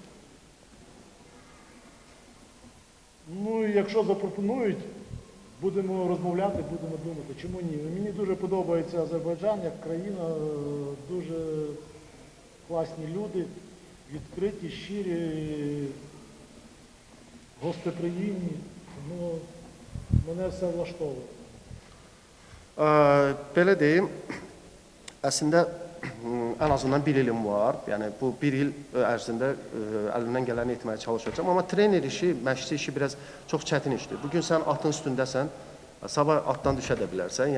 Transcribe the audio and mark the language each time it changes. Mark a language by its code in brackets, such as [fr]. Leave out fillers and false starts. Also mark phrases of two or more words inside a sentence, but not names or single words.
[uk] Ну і якщо запропонують, будемо розмовляти, будемо думати, чому ні. Мені дуже подобається Азербайджан як країна, дуже класні люди, відкриті, щирі, гостеприємні. Тому мене все влаштовує. [az] Belə deyim, əslində ən azından bir ilim var. Yəni bu bir il ərzində əlimdən gələni etməyə çalışacağam. Amma trener işi, məşqçi işi biraz çox çətin işdir. Bugün sən atın üstündəsən, sabah atdan düşə də bilərsən.